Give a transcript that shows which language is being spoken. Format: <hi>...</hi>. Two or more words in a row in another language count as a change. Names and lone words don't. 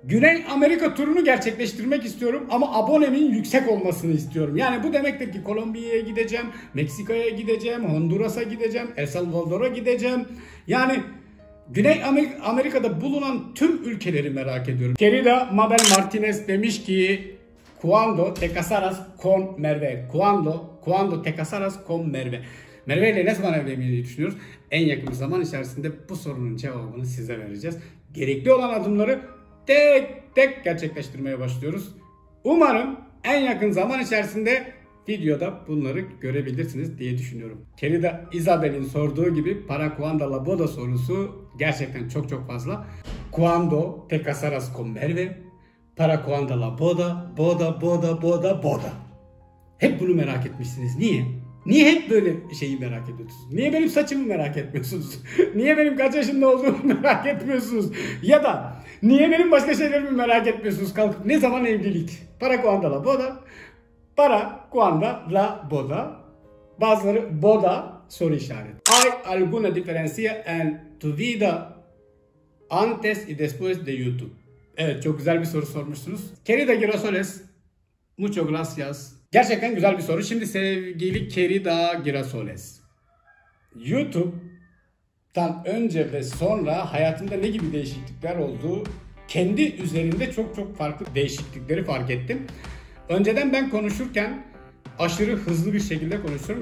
<tr>Güney Amerika turunu gerçekleştirmek istiyorum ama abonemin yüksek olmasını istiyorum. Yani bu demektir ki Kolombiya'ya gideceğim, Meksika'ya gideceğim, Honduras'a gideceğim, El Salvador'a gideceğim. Yani Güney Amerika'da bulunan tüm ülkeleri merak ediyorum. Querida Mabel Martinez demiş ki</tr> <es>"Cuando te casarás con Merve?" Cuando te casarás con Merve?</es> <tr>Merve ile ne zaman evlenmeyi düşünüyoruz? En yakın zaman içerisinde bu sorunun cevabını size vereceğiz. Gerekli olan adımları tek gerçekleştirmeye başlıyoruz. Umarım en yakın zaman içerisinde videoda bunları görebilirsiniz diye düşünüyorum. Querida Isabel'in sorduğu gibi</tr> <es>"Para cuando la boda?"</es> <tr>sorusu gerçekten çok fazla.</tr> <es>Cuando te casarás con Merve? Para cuando la boda? Boda.</es> <tr>Hep bunu merak etmişsiniz. Niye? Niye hep böyle şeyi merak ediyorsunuz? Niye benim saçımı merak etmiyorsunuz? Niye benim kaç yaşında olduğumu merak etmiyorsunuz? Ya da niye benim başka şeylerimi merak etmiyorsunuz? Kalkıp ne zaman evlilik?</tr> <es>Para cuando la boda? Para cuando la boda?</es> <tr>Bazıları boda soru işareti.</tr> <es>¿Hay alguna diferencia en tu vida antes y después de YouTube?</es> <tr>Evet, çok güzel bir soru sormuşsunuz.</tr> <es>Querida Girasoles, muchas gracias.</es> <tr>Gerçekten güzel bir soru. Şimdi sevgili Querida Girasoles, YouTube'dan önce ve sonra hayatımda ne gibi değişiklikler oldu? Kendi üzerinde çok farklı değişiklikleri fark ettim. Önceden ben konuşurken aşırı hızlı bir şekilde konuşuyorum.</tr>